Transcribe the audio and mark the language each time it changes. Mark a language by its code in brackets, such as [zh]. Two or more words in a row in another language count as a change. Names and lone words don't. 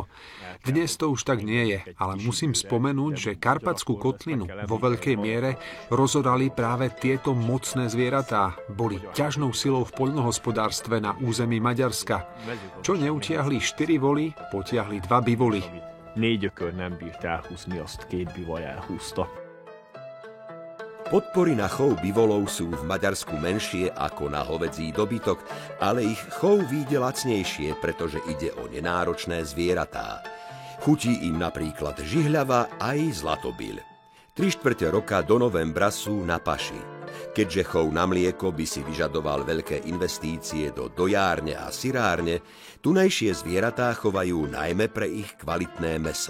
[sk] Dnes to už tak nie je, ale musím spomenúť, že Karpatskú kotlinu vo veľkej miere rozorali práve tieto mocné zvieratá. Boli ťažnou silou v poľnohospodárstve na území Maďarska. Čo neutiahli 4 voly, potiahli 2 bivoli. [hu] 4 ökör nem bírt elhúzni, azt 2 bivaj elhúzta. [sk] Podpory na chov bivolov sú v Maďarsku menšie ako na hovedzí dobytok, ale ich chov vyjde lacnejšie, pretože ide o nenáročné zvieratá. Chutí im napríklad žihľava aj zlatobyľ. 3/4 roka do novembra sú na paši. Keďže chov na mlieko by si vyžadoval veľké investície do dojárne a syrárne, tunajšie zvieratá chovajú najmä pre ich kvalitné mäso.